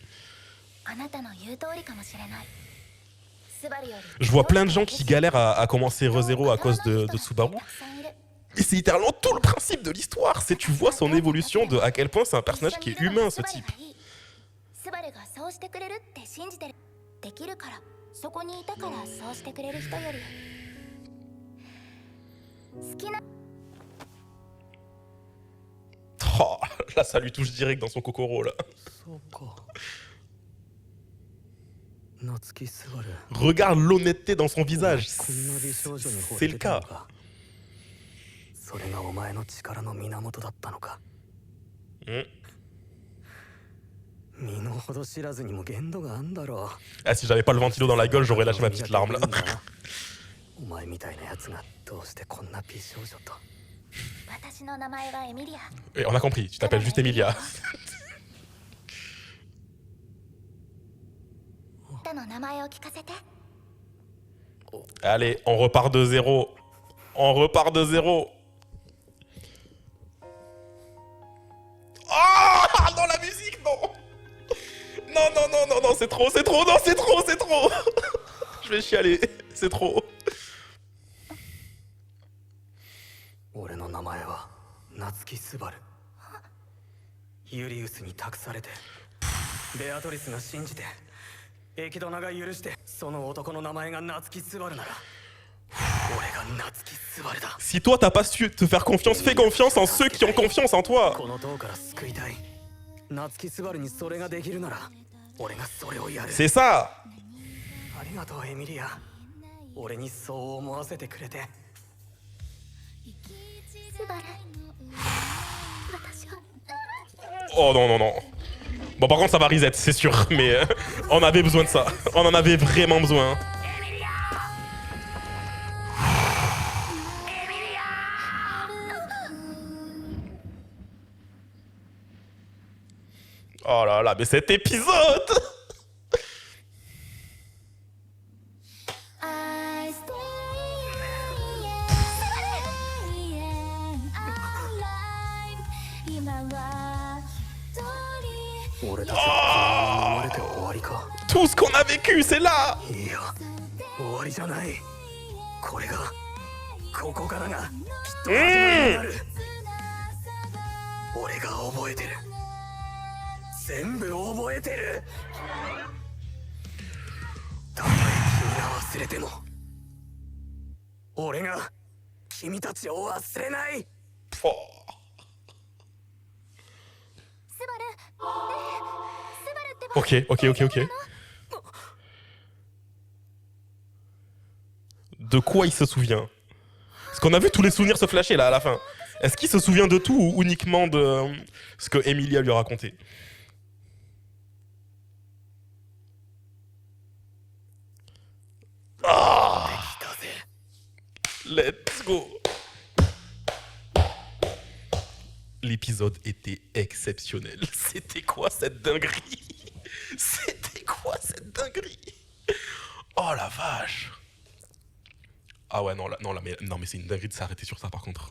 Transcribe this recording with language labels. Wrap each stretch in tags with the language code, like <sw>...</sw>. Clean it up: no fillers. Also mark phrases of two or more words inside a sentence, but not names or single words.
<ja>あなたの言う通りかもしれないスバルより</ja> <fr>Je vois plein de gens qui galèrent à commencer ReZero à cause de Subaru.</fr> <ja>たくさんいる</ja> <fr>Et c'est littéralement tout le principe de l'histoire. C'est tu vois son évolution de à quel point c'est un personnage qui est humain, ce type.</fr> <ja>スバルがそうしてくれるって信じてるできるからそこにいたからそうしてくれる人より好きな</ja> <fr>Oh, là, ça lui touche direct dans son kokoro, là.</fr> <ja>そうか夏木スバル</ja> <fr>Regarde l'honnêteté dans son visage.</fr> <ja>こんな美少女に惚</ja> <fr>C'est</fr> <ja>れ</ja> <fr>le</fr> <ja>てたの</ja> <fr>cas.</fr> <ja>かそれがお前の力の源だったのか Hmm. 身の程知らずにも限度があんだろ</ja> <fr>Ah, si j'avais pas le ventilo dans la gueule, j'aurais lâché ma petite larme, là.</fr> <ja>お前みたいなやつがどうしてこんな美少女と私の名前はエミリア</ja> <fr>Et on a compris, tu t'appelles juste Emilia.</fr> <ja>あなたの名前を聞かせて</ja> <fr>Allez, on repart de zéro. On repart de zéro. Ah, non, la musique, non. Non, non, non, non, non, c'est trop, non, c'est trop. Je vais chialer, c'est trop.</fr> <ja>俺の名前は夏木スバルユリウスに託されてベアトリスが信じてエキドナが許してその男の名前が夏木スバルなら俺が夏木スバルだ</ja> <fr>Si toi, t'as pas su te faire confiance, fais confiance en ceux qui ont confiance en toi.</fr> <ja>この塔から救いたい夏木スバルにそれができるなら俺がそれをやる</ja> <fr>C'est ça.</fr> <ja>ありがとうエミリア俺にそう思わせてくれてスバル私は</ja> <fr>Oh non, non, non. Bon, par contre, ça va reset, c'est sûr. Mais on avait besoin de ça. On en avait vraiment besoin. Oh là là, mais cet épisode!</fr> <en>I stay alive</en> <ja>今は一人俺たちはこのまま生まれて終わりか</ja> <fr>Tout ce qu'on a vécu, c'est là!</fr> <ja>いや終わりじゃないこれがここからがきっと始まりになる俺が覚えてる全部覚えてるたとえ君が忘れても俺が君たちを忘れない Oh. スバルねえスバルってば</ja> <fr>Ok. De quoi il se souvient? Parce qu'on a vu tous les souvenirs se flasher là à la fin. Est-ce qu'il se souvient de tout ou uniquement de ce que Emilia lui a raconté? Ah</fr> <ja>できたぜ</ja> <en>Let's go.</en> <fr>L'épisode était exceptionnel. C'était quoi cette dinguerie? C'était quoi cette dinguerie? Oh la vache. Ah ouais, non, mais c'est une dinguerie de s'arrêter sur ça par contre.</fr>